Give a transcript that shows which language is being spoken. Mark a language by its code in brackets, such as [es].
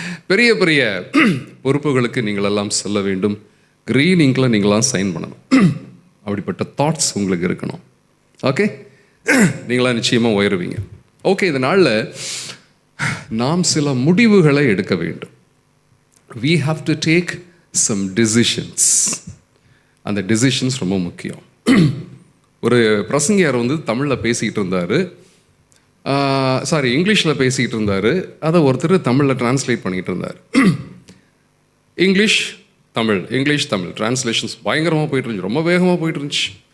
[ta] பெரிய பெரிய பொறுப்புகளுக்கு நீங்களெல்லாம் செல்ல வேண்டும். க்ரீன் இங்கில் நீங்களாம் சைன் பண்ணணும். அப்படிப்பட்ட தாட்ஸ் உங்களுக்கு இருக்கணும். ஓகே, நீங்களாம் நிச்சயமாக உயருவீங்க. ஓகே, இந்த நாளில் நாம் சில முடிவுகளை எடுக்க வேண்டும். [en] we have to take some decisions. [ta] அந்த decisions ரொம்ப முக்கியம். ஒரு பிரசங்கியார் வந்து தமிழில் பேசிக்கிட்டு இருந்தார், இங்கிலீஷில் பேசிக்கிட்டு இருந்தார். அதை ஒருத்தர் தமிழில் டிரான்ஸ்லேட் பண்ணிக்கிட்டு இருந்தார். இங்கிலீஷ் தமிழ் டிரான்ஸ்லேஷன்ஸ் பயங்கரமாக போயிட்டு இருந்துச்சு, ரொம்ப வேகமாக போயிட்டு இருந்துச்சு.